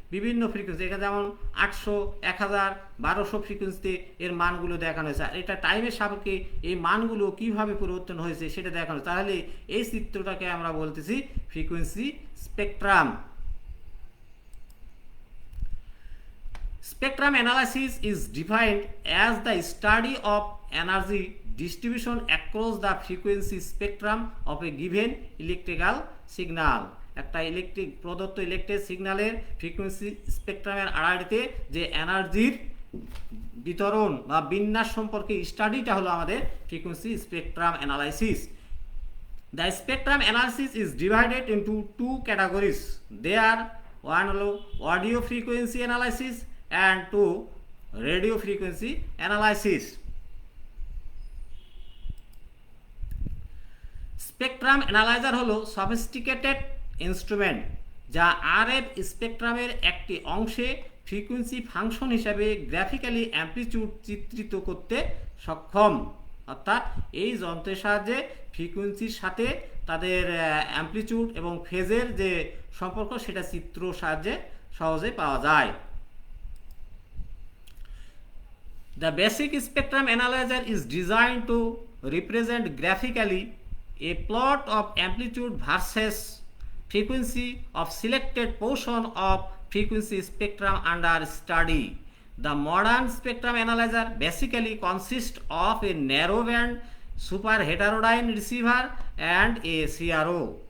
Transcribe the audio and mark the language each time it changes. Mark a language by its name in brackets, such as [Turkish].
[Bangla] বিভিন্ন ফ্রিকোয়েন্সি, এখানে যেমন 800, 1000, 1200 ফ্রিকোয়েন্সিতে এর মানগুলো দেখানো হয়েছে। আর এটা টাইমের সাপেক্ষে এই মানগুলো কিভাবে পরিবর্তন হয়েছে সেটা দেখানো। তাহলে এই চিত্রটাকে আমরা বলতেছি frequency spectrum. [English] Spectrum analysis is defined as the study of energy distribution across the frequency spectrum of a given electrical signal. [Bangla] একটা প্রদত্ত ইলেকট্রিক সিগন্যালের ফ্রিকোয়েন্সি স্পেকট্রামের আড়ালে যে এনার্জির বিতরণ বা বিন্যাস সম্পর্কে স্টাডিটা হলো আমাদের frequency spectrum analysis. [English] The spectrum analysis is divided into two categories. They are one [Bangla] হলো [English] audio frequency analysis and two radio frequency analysis. Spectrum analyzer [Bangla] হলো [English] sophisticated instrument [Bangla] যা আরএফ স্পেকট্রামের একটি অংশে ফ্রিকোয়েন্সি ফাংশন হিসাবে গ্রাফিক্যালি অ্যামপ্লিটিউড চিত্রিত করতে সক্ষম। অর্থাৎ এই যন্ত্রের সাহায্যে ফ্রিকোয়েন্সির সাথে তাদের অ্যামপ্লিটিউড এবং ফেজের যে সম্পর্ক সেটা চিত্র সাহায্যে সহজে পাওয়া যায়। [English] The basic spectrum analyzer is designed to represent graphically a plot of amplitude versus frequency of selected portion of frequency spectrum under study. The modern spectrum analyzer basically consists of a narrowband super heterodyne receiver and a CRO.